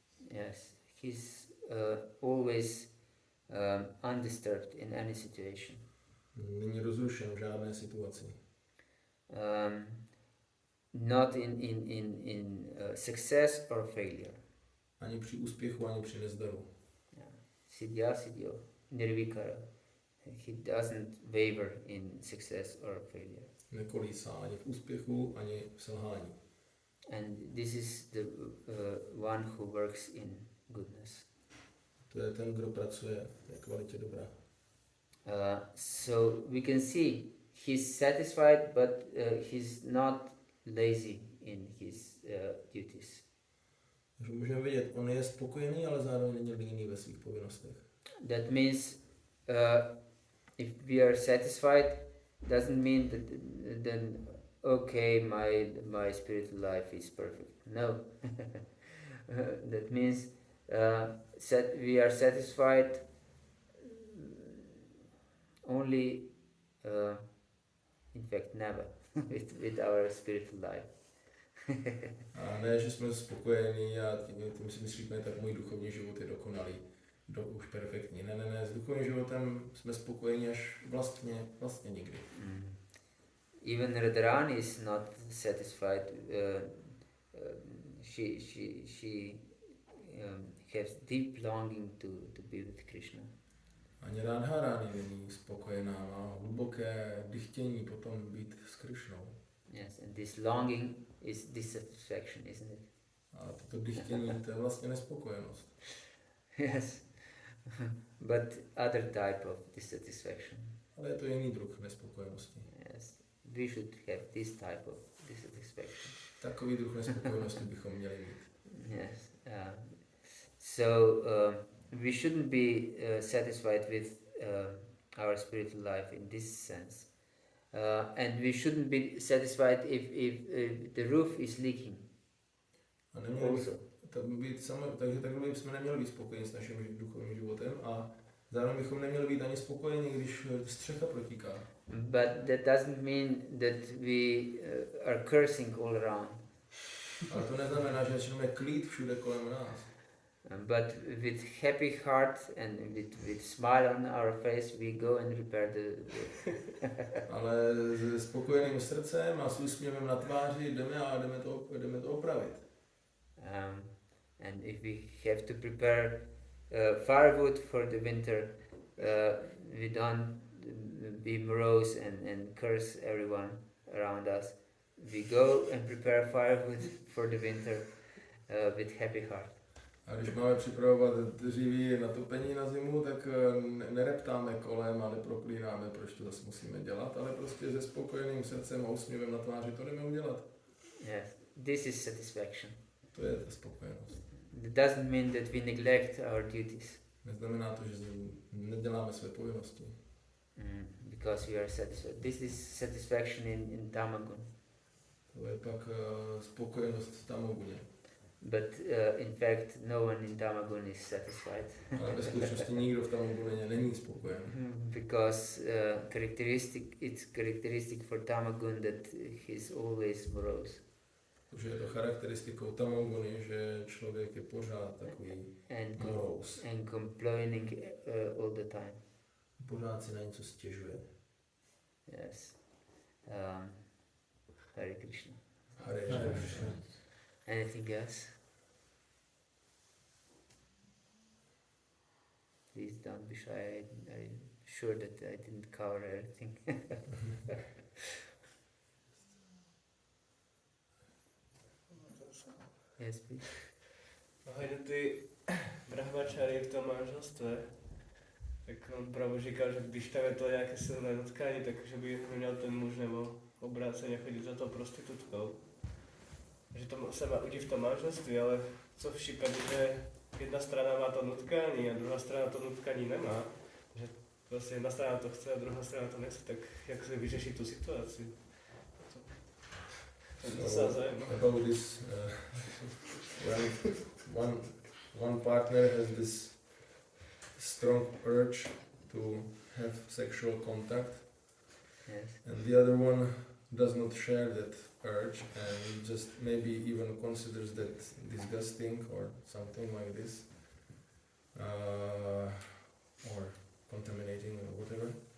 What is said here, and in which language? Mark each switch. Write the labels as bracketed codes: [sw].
[en] Yes, he's always undisturbed in any situation. [cs] Není rozrušen v žádné situaci. [en] Not in success or failure. [cs] Ani při úspěchu, ani při nezdaru. [sa] Siddhya, nirvikara. [en] He doesn't waver in success or failure. [cs] Nekolísá ani v úspěchu, ani v selhání. [en] And this is the one who works in goodness. [cs] To je ten, kdo pracuje v té kvalitě dobra. [en] So we can see he's satisfied, but he's not lazy in his duties. [cs] Takže můžeme vidět, on je spokojený, ale zároveň není líný ve svých povinnostech. [en] That means if we are satisfied, doesn't mean that then okay, my spiritual life is perfect. No. That means we are satisfied only, in fact, never with our spiritual life. [cs] A ne, že jsme spokojení a tím si myslíme, tak můj duchovní život je dokonalý, už perfektní. Ne, s duchovním životem jsme spokojení až vlastně nikdy. [en] Even Radharani is not satisfied. She has deep longing to be with Krishna. [cs] Ani Radharani není spokojená, má hluboké dychtění potom být s Krišnou. [en] Yes, and this longing is dissatisfaction, isn't it? [cs] A toto dychtění, to je vlastně nespokojenost. [en] Yes, but other type of dissatisfaction. [cs] Ale je to jiný druh nespokojenosti. [en] Yes, we should have this type of dissatisfaction. [cs] Takový druh nespokojenosti bychom měli mít. [en] Yes, so we shouldn't be satisfied with our spiritual life in this sense. And we shouldn't be satisfied if the roof is leaking. [cs] A neměli takže takhle bychom neměli být spokojeni s naším duchovním životem a zároveň bychom neměli být ani spokojeni, když střecha protíká. [en] But that doesn't mean that we are cursing all around. [cs] Ale to neznamená, že začneme klít všude kolem nás. [en] But with happy heart and with smile on our face, we go and repair the [cs] Ale s spokojeným srdcem a s úsměvem na tváři jdeme to opravit. [en] And if we have to prepare firewood for the winter, we don't be morose and curse everyone around us. We go and prepare firewood for the winter with happy heart. [cs] A když máme připravovat dříví na topení na zimu, tak nereptáme kolem a neproklínáme, proč to zase musíme dělat, ale prostě se spokojeným srdcem a úsměvem na tváři to jdeme udělat. [en] Yes, this is satisfaction. [cs] To je ta spokojenost. [en] It doesn't mean that we neglect our duties. [cs] Neznamená to, že neděláme své povinnosti. [en] Because we are satisfied. This is satisfaction in Tamagun. [cs] To je pak spokojenost v Tamaguně. [en] But in fact, no one in Tamagun is satisfied. [cs] Ale ve skutečnosti nikdo v Tamaguně není spokojen. [en] Because it's characteristic for Tamagun that he's always morose. [cs] Protože je to charakteristikou Tamaguny, že člověk je pořád takový morose. [en] And complaining all the time. [cs] Pořád si na něco stěžuje. [en] Yes. [sa] Hare Krishna. Hare Krishna. [en] Anything else? don't be shy. I'm sure that I didn't cover everything. Yes, please. [cs] Ohledně ty brahmačary v tom manželství, tak on právě říkal, že když tam je to nějaké silné nutkání, tak že by neměl ten muž nebo obráceně chodit za tou prostitutkou. Že to se má udí v tom manželství, ale co v případě, že jedna strana má to nutkání a druhá strana to nutkání nemá, že vlastně jedna strana to chce a druhá strana to nechce, tak jak se vyřeší tu situaci? [en] So, about this, when one partner has this strong urge to have sexual contact, Yes. and the other one does not share that urge and just maybe even considers that disgusting or something like this, or contaminating or whatever.